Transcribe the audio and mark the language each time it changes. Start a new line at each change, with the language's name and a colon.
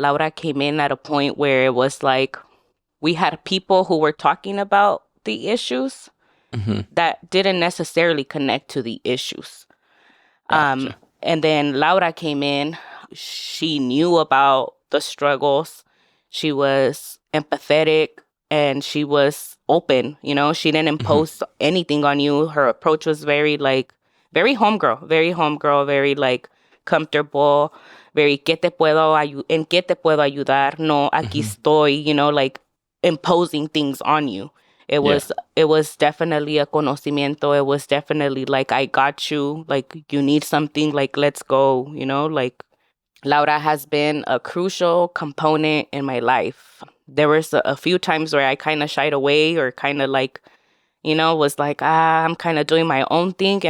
English: Laura came in at a point where it was like we had people who were talking about the issues that didn't necessarily connect to the issues. Gotcha. And then Laura came in. She knew about the struggles. She was empathetic and she was open. You know, she didn't impose anything on you. Her approach was very homegirl, very like comfortable, very
Spanish: ¿qué te puedo en qué te puedo ayudar? No, aquí estoy,
English: you know, like imposing things on you. It was definitely a conocimiento. It was definitely like, I got you. Like, you need something, like, let's go, you know? Like, Laura has been a crucial component in my life. There was a few times where I kind of shied away or kind of like, you know, was like, I'm kind of doing my own thing.